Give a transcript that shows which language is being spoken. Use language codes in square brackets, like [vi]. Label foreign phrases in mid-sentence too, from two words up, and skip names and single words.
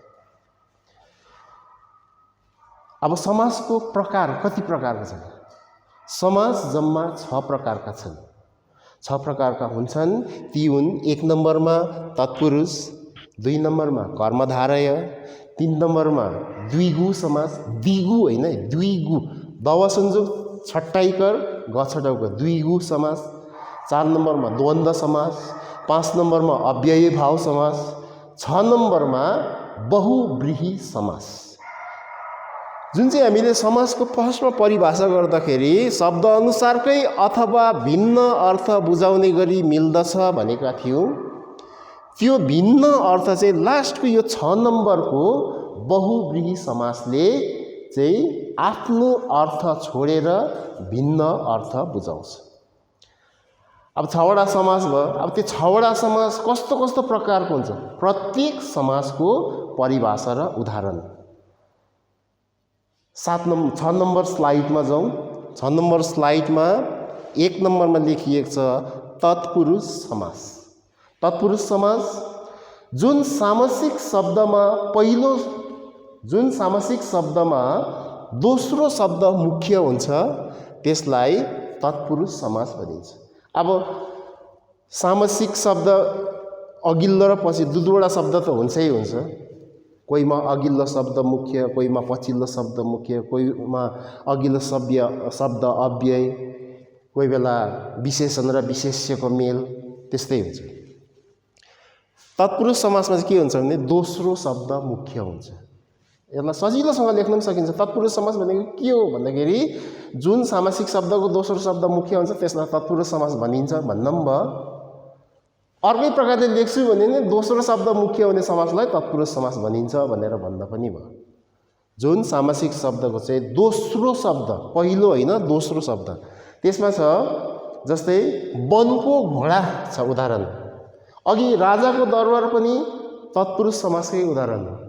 [ne] अब समासको प्रकार कति प्रकारका छन्? समास जम्मा 6 प्रकारका छन्। 6 प्रकारका हुन्छन्। ती हुन् 1 नम्बरमा तत्पुरुष, 2 नम्बरमा कर्मधारय, 3 नम्बरमा द्विगु समास, द्विगु होइन द्विगु, दव संयोग छट्टाइकर गछटाउकर द्विगु समास, 4 नम्बरमा द्वन्द्व समास, 5 नम्बरमा अव्ययी भाव समास, 6 नम्बरमा बहुव्रीहि समास। जुन चाहिँ हामीले समासको फर्स्टमा परिभाषा गर्दाखेरि शब्द अनुसारकै अथवा भिन्न अर्थ बुझाउने गरी मिल्दछ भनेका थियौँ। त्यो भिन्न अर्थ चाहिँ लास्टको यो 6 नम्बरको बहुव्रीहि समासले चाहिँ आफ्नो अर्थ छोडेर भिन्न अर्थ बुझाउँछ। अब 6वटा समास भयो। अब त्यो 6वटा समास कस्तो कस्तो प्रकारको हुन्छ, प्रत्येक समासको परिभाषा र उदाहरण 6 नम्बर स्लाइडमा जाउँ। 6 नम्बर स्लाइडमा 1 नम्बरमा लेखिएको छ तत्पुरुष समास। तत्पुरुष समास जुन सामासिक शब्दमा दोस्रो शब्द मुख्य हुन्छ त्यसलाई तत्पुरुष समास भनिन्छ। अब सामासिक शब्द अघिल्लो र पछि दुईवटा शब्द त हुन्छै हुन्छ। कोहीमा अघिल्लो शब्द मुख्य, कोहीमा पछिल्लो शब्द मुख्य, कोहीमा अघिल्लो शब्द अव्यय, कोही बेला विशेषण र विशेष्यको मेल, त्यस्तै हुन्छ। तत्पुरुष समासमा चाहिँ के हुन्छ भने दोस्रो शब्द मुख्य हुन्छ। यसलाई सजिलोसँग लेख्न पनि सकिन्छ। तत्पुरुष समास भनेको के हो भन्दाखेरि जुन सामासिक शब्दको दोस्रो शब्द मुख्य हुन्छ त्यसलाई तत्पुरुष समास भनिन्छ भन्न पनि भयो। अर्कै प्रकारले लेख्छु भने नि दोस्रो शब्द मुख्य हुने समासलाई तत्पुरुष समास भनिन्छ भनेर भन्दा पनि भयो। जुन सामासिक शब्दको चाहिँ दोस्रो शब्द, पहिलो होइन दोस्रो शब्द, त्यसमा छ जस्तै वनको घोडा छ उदाहरण। अघि राजाको दरबार पनि तत्पुरुष समासकै उदाहरण हो।